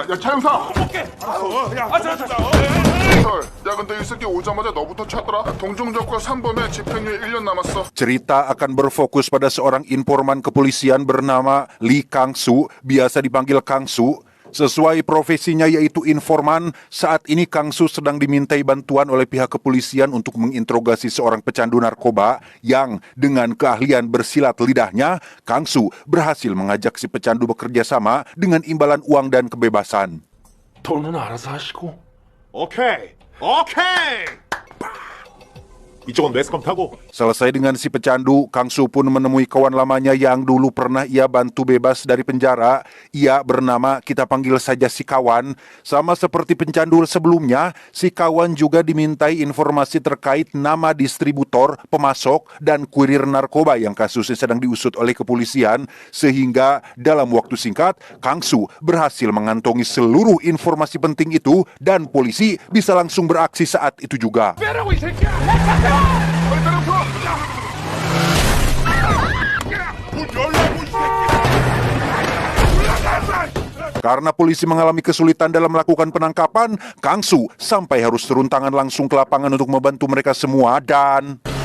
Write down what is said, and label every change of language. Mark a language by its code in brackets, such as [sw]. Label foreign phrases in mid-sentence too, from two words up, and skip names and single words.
[ko] 야 차영사. 오케이. 알았어. 야, 자. 야 근데 이 새끼 오자마자 너부터 찾더라. 동종적과 3범에 집행유예 1년 남았어. [id] Cerita akan berfokus pada seorang informan kepolisian bernama Lee Kang-soo, biasa dipanggil Kang-soo. Sesuai profesinya yaitu informan, saat ini Kang-soo sedang dimintai bantuan oleh pihak kepolisian untuk menginterogasi seorang pecandu narkoba yang dengan keahlian bersilat lidahnya, Kang-soo berhasil mengajak si pecandu bekerja sama dengan imbalan uang dan kebebasan. [ko] 돈은 알아서 하시고. 오케이. 이쪽은 매스컴 타고. [id] Selesai dengan si pecandu, Kang-soo pun menemui kawan lamanya yang dulu pernah ia bantu bebas dari penjara. Ia bernama, kita panggil saja si kawan. Sama seperti pencandu sebelumnya, si kawan juga dimintai informasi terkait nama distributor, pemasok, dan kurir narkoba yang kasusnya sedang diusut oleh kepolisian. Sehingga dalam waktu singkat, Kang-soo berhasil mengantongi seluruh informasi penting itu dan polisi bisa langsung beraksi saat itu juga. [ko] 빼라고 이 새끼야. [id] Karena polisi mengalami kesulitan dalam melakukan penangkapan, Kang-soo sampai harus turun tangan langsung ke lapangan untuk membantu mereka semua dan...